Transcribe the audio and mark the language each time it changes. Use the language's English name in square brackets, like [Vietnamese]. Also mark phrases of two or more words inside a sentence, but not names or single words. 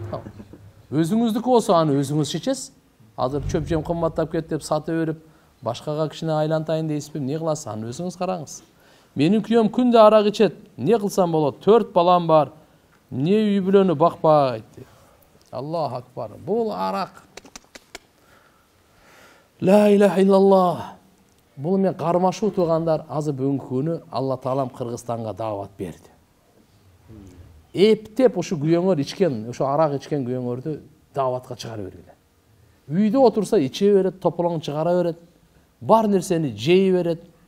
[Kyrgyz] Өзүңүздүкү болсо аны өзүңүз чечесиз. Азыр чөп жем кымбаттап кетти деп сатып берип, башкага кичине айлантайын дейсизби? Эмне кыласыз? Аны өзүңүз караңыз. Менин күйөөм күндө арак ичет. Эмне кылсам болот? 4 балам бар. Эмне үй бүлөнү бакпайт? [Arabic] الله أكبر. [Kyrgyz] Бул арак. [Arabic] لا إله إلا الله. [Kyrgyz] Бул мен кармашуу туугандар, азыр бүгүнкү күнү Алла Таалам Кыргызстанга даават берди. Эптеп ушу күйөөңөр ичкен, ушу арак ичкен күйөөңөрдү дааватка чыгара бергиле. Үйдө отурса иче берет, тополоң чыгара берет, бар нерсени жей берет.